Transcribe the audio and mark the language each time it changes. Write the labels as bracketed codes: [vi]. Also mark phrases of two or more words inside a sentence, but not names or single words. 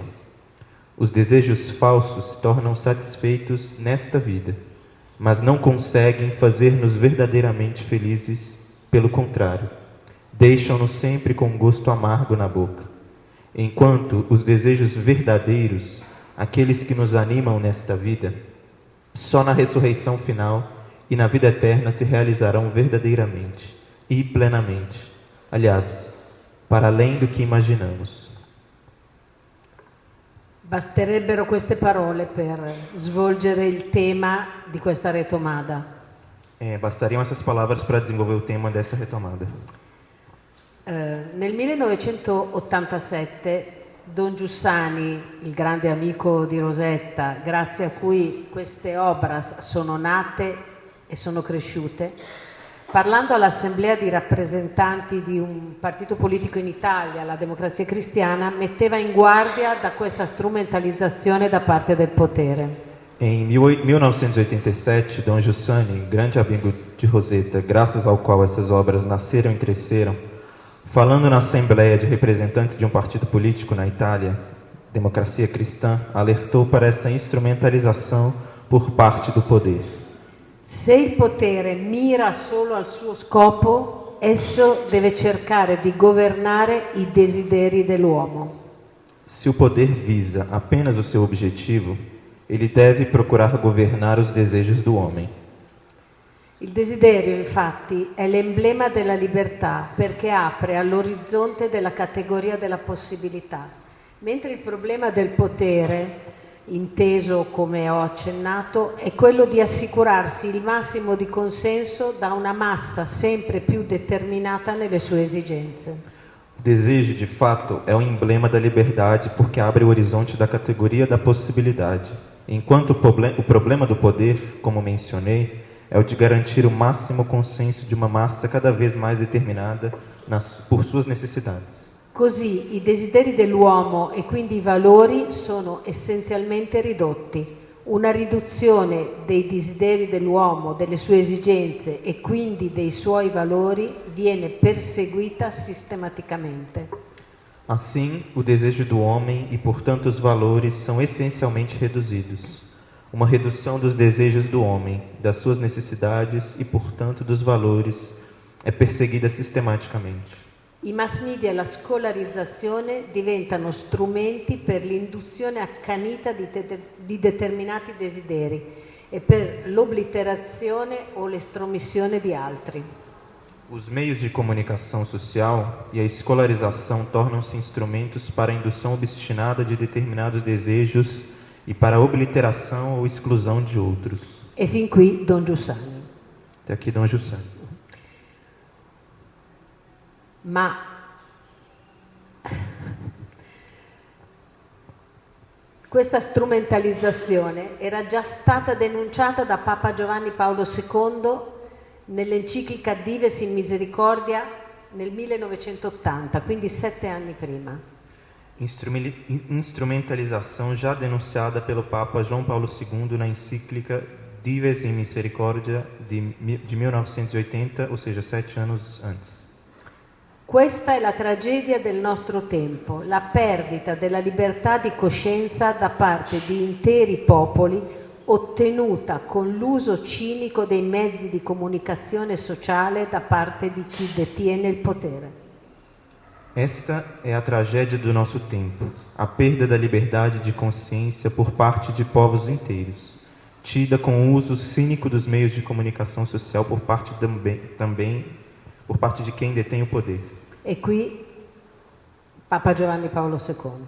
[pt] Os desejos falsos se tornam satisfeitos nesta vida, mas não conseguem fazer-nos verdadeiramente felizes, pelo contrário, deixam-nos sempre com gosto amargo na boca, enquanto os desejos verdadeiros, aqueles que nos animam nesta vida, só na ressurreição final e na vida eterna se realizarão verdadeiramente e plenamente. Aliás, para além do que imaginamos. [it] Basterebbero queste parole per svolgere il tema di questa retomada. [pt] Bastariam essas palavras para desenvolver o tema dessa retomada. [it] Nel 1987 Don Giussani, il grande amico di Rosetta, grazie a cui queste obras sono nate e sono cresciute, parlando all'assemblea di rappresentanti di un partito politico in Italia, la Democrazia Cristiana, metteva in guardia da questa strumentalizzazione da parte del potere. [pt] Em 1987, Dom Giussani, grande amigo de Rosetta, graças ao qual essas obras nasceram e cresceram, Falando na Assembleia de Representantes de um partido político na Itália, Democrazia Cristã alertou para essa instrumentalização por parte do poder. [it] Se il potere mira solo al suo scopo, esso deve cercare di governare i desideri dell'uomo. [pt] Se o poder visa apenas o seu objetivo, ele deve procurar governar os desejos do homem. [it] Il desiderio, infatti, è l'emblema della libertà perché apre all'orizzonte della categoria della possibilità, mentre il problema del potere, inteso come ho accennato, è quello di assicurarsi il massimo di consenso da una massa sempre più determinata nelle sue esigenze. [pt] O desejo, de fato, é o emblema da liberdade porque abre o horizonte da categoria da possibilidade, enquanto o problema do poder, como mencionei, é o de garantir o máximo consenso de uma massa cada vez mais determinada por suas necessidades. [it] Così i desideri dell'uomo e quindi i valori sono essenzialmente ridotti. Una riduzione dei desideri dell'uomo, delle sue esigenze e quindi dei suoi valori viene perseguita sistematicamente. [pt] Assim, o desejo do homem e, portanto, os valores são essencialmente reduzidos. Uma redução dos desejos do homem, das suas necessidades e, portanto, dos valores é perseguida sistematicamente. [it] I mass media e la scolarizzazione diventano strumenti per l'induzione accanita di determinati desideri e per l'obliterazione o l'estromissione di altri. [pt] Os meios de comunicação social e a escolarização tornam-se instrumentos para a indução obstinada de determinados desejos e para a obliteração ou exclusão de outros. [it] E fin qui Don Giussani. [pt] Até aqui Dom Giussani. [it] Ma questa strumentalizzazione era già stata denunciata da Papa Giovanni Paolo II nell'enciclica Dives in Misericordia nel 1980, quindi 7 anni prima. [pt] Instrumentalização já denunciada pelo Papa João Paulo II na encíclica Dives in Misericordia de 1980, ou seja, 7 anos antes. [it] Questa è la tragedia del nostro tempo, la perdita della libertà di coscienza da parte di interi popoli ottenuta con l'uso cinico dei mezzi di comunicazione sociale da parte di chi detiene il potere. [pt] Esta é a tragédia do nosso tempo, a perda da liberdade de consciência por parte de povos inteiros, tida com o uso cínico dos meios de comunicação social por parte também por parte de quem detém o poder. [it] E qui Papa Giovanni Paolo II.